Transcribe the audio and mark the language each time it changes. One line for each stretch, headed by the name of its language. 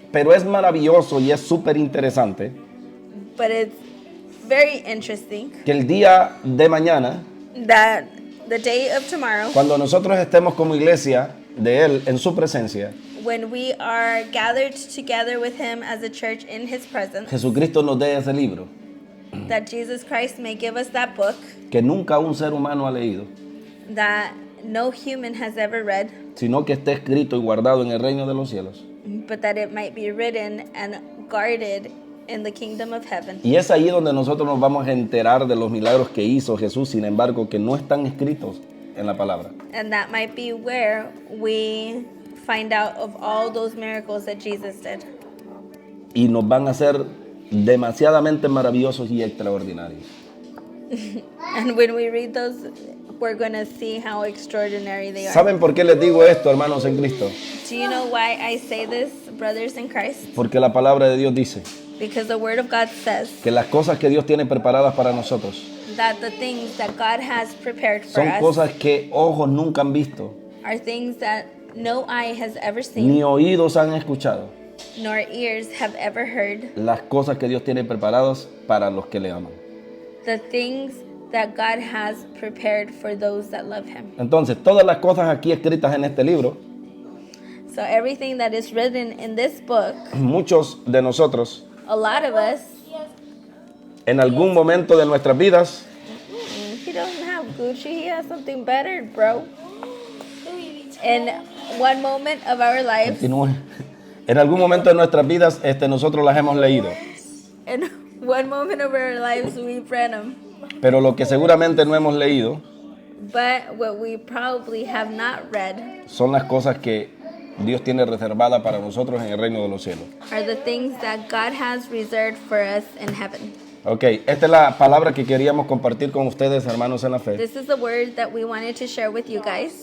Spanish: Pero es maravilloso y es súper interesante
English: But it's very interesting
Spanish: que el día de mañana,
English: that the day of tomorrow,
Spanish: cuando nosotros estemos como iglesia de Él en su presencia,
English: when we are gathered together with him as a church in his presence,
Spanish: Jesucristo nos dé ese libro
English: that Jesus Christ may give us that book
Spanish: que nunca un ser humano ha leído,
English: that no human has ever read,
Spanish: sino que esté escrito y guardado en el reino de los cielos.
English: but that it might be written and guarded in the kingdom of heaven.
Spanish: Y es ahí donde nosotros nos vamos a enterar de los milagros que hizo Jesús, sin embargo, que no están escritos en la palabra.
English: And that might be where we find out of all those miracles that Jesus did.
Spanish: Y nos van a ser demasiadamente maravillosos y extraordinarios.
English: And when we read those, we're going to see how extraordinary they are.
Spanish: ¿Saben por qué les digo esto, hermanos en Cristo?
English: Do you know why I say this, brothers in Christ?
Spanish: Porque la palabra de Dios dice
English: Because the word of God says
Spanish: que las cosas que Dios tiene preparadas para nosotros
English: that the things that God has prepared for
Spanish: son
English: us
Spanish: cosas que ojos nunca han visto,
English: are things that no eye has ever seen,
Spanish: ni oídos han escuchado.
English: nor ears have ever heard.
Spanish: Las cosas que Dios tiene preparadas para los que le aman.
English: The things that God has prepared for those that love Him.
Spanish: Entonces, todas las cosas aquí escritas en este libro,
English: So everything that is written in this book,
Spanish: muchos de nosotros,
English: a lot of us,
Spanish: en algún momento de nuestras vidas,
English: he doesn't have Gucci, he has something better, bro. In one moment of our lives,
Spanish: continúe. En algún momento de nuestras vidas, nosotros las hemos leído.
English: in one moment of our lives, we've read them.
Spanish: Pero lo que seguramente no hemos leído
English: But what we probably have not read
Spanish: son las cosas que Dios tiene reservadas para nosotros en el reino de los cielos.
English: are the things that God has reserved for us in heaven.
Spanish: Ok, esta es la palabra que queríamos compartir con ustedes, hermanos en la fe.
English: This is the word that we wanted to share with you guys.